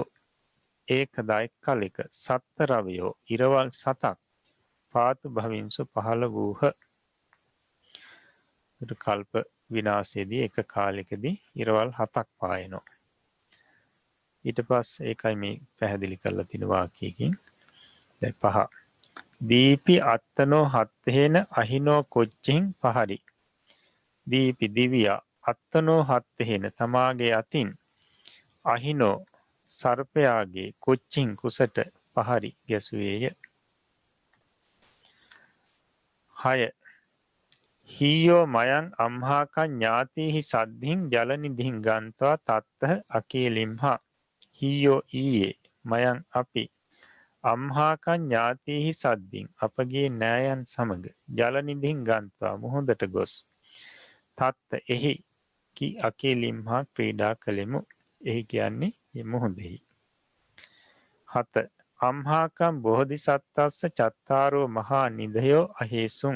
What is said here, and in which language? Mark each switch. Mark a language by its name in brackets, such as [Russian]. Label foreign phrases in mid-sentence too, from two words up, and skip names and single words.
[Pali] ඒකදා එක්කලෙක සත්ත රවයෝ [Sinhala] ඉරවල් 7ක් [Pali] පාතු භවින්සු [Sinhala] පහළ වූහ. කල්ප විනාශයේදී එක කාලෙකදී ඉරවල් 7ක් පායනවා. ඊට පස්සේ ඒකයි මේ පැහැදිලි කරලා තියෙන වාක්‍යයකින්. [Pali] දැන් 5 දීපි අත්තනෝ හත්තේන අහිනෝ කොච්චින් පහරි. [Sinhala] දීපි දිවියා [Pali] අත්තනෝ හත්තේන [Sinhala] තමාගේ අතින් අහිනෝ සර්පයාගේ කොච්චින් කුසට පහරි ගැසුවේය. [Pali] 6 හීයෝ මයං අම්හාකං ඥාතිහි සද්ධින් ජලනිධින් ගන්ත්වා තත්තහ අකීලිම්හා. [Sinhala] හීයෝ ඊයේ මයං අපි [Pali] අම්හාකං ඥාතිහි සද්ධින් [Sinhala] අපගේ නෑයන් සමග [Pali] ජලනිධින් ගන්ත්වා [Sinhala] මුහුදට ගොස් තත්ත එහි කි අකීලිම්හා ක්‍රීඩා කළෙමු. එහි කියන්නේ මේ මුහුදෙහි. [Pali] 7 අම්හාකං බෝධිසත්තස්ස චත්තාරෝ මහා නිධයෝ අහේසුන්.